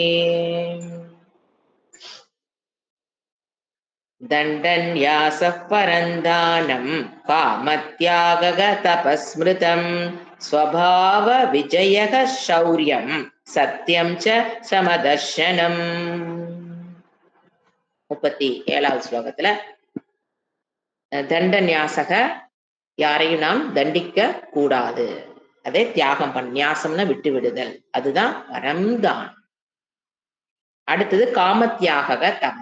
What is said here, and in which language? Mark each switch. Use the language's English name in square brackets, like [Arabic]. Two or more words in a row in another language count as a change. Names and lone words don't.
[Sanskrit] दण्डन्यासः परन्दानं कामत्यागतपस्मृतं स्वभावविजयः शौर्यं सत्यं च समदर्शनम्. [Tamil] 37வது ஸ்லோகத்துல தண்டன்யாசக யாரையும் நாம் தண்டிக்க கூடாது, அதே தியாகம் நியாசம்னா விட்டு விடுதல், அதுதான் பரம்தான். அடுத்தது [Sanskrit] कामत्यागः तपः.